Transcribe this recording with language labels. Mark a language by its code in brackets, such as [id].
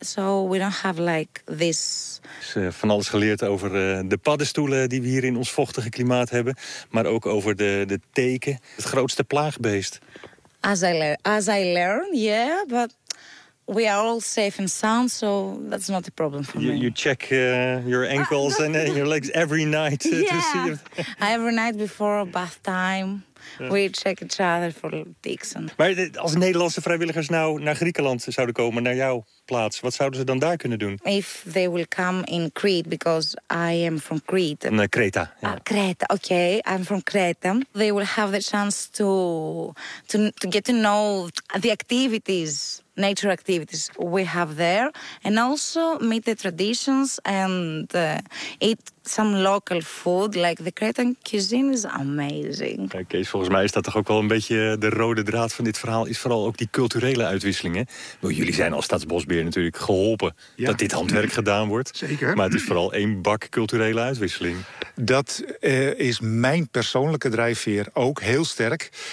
[en] So we don't have like this. [nl] Dus van alles geleerd over de paddenstoelen die we hier in ons vochtige klimaat hebben. Maar ook over de teken, het grootste plaagbeest. [en] As I learn, yeah, but we are all safe and sound, so that's not a problem for you, me. You check your ankles and your legs every night to see if... every night before bath time, we check each other for ticks. [nl] Maar als Nederlandse vrijwilligers nou naar Griekenland zouden komen, naar jouw plaats, wat zouden ze dan daar kunnen doen? [en] If they will come in Crete, because I am from Crete. Creta. Yeah. Creta, okay. I'm from Creta. They will have the chance to get to know the activities, nature activities we have there, and also meet the traditions and eat some local food. Like the Cretan cuisine is amazing. [nl] Kees, volgens mij is dat toch ook wel een beetje de rode draad van dit verhaal, is vooral ook die culturele uitwisselingen. Jullie zijn als Staatsbosbeheer natuurlijk geholpen dat dit handwerk gedaan wordt. Zeker. Maar het is vooral één bak culturele uitwisseling. Dat is mijn persoonlijke drijfveer ook heel sterk.